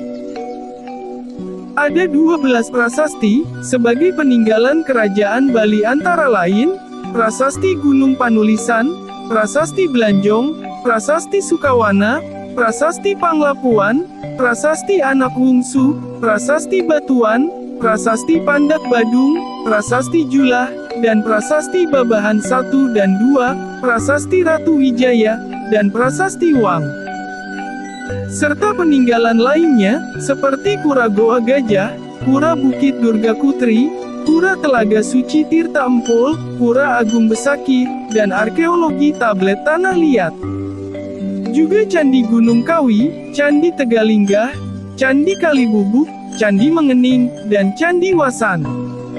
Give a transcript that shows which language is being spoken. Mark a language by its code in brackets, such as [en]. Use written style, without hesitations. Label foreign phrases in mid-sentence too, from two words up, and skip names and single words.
[id] Ada 12 prasasti, sebagai peninggalan Kerajaan Bali antara lain, Prasasti Gunung Panulisan, Prasasti Belanjong, Prasasti Sukawana, Prasasti Panglapuan, Prasasti Anak Wungsu, Prasasti Batuan, Prasasti Pandak Badung, Prasasti Julah, dan Prasasti Babahan 1 dan 2, Prasasti Ratu Wijaya, dan Prasasti Wang. Serta peninggalan lainnya, seperti Pura Goa Gajah, Pura Bukit Durga Kutri, Pura Telaga Suci Tirta Empul, Pura Agung Besaki, dan arkeologi tablet tanah liat. Juga Candi Gunung Kawi, Candi Tegalinggah, Candi Kalibubuk, Candi Mengening, dan Candi Wasan.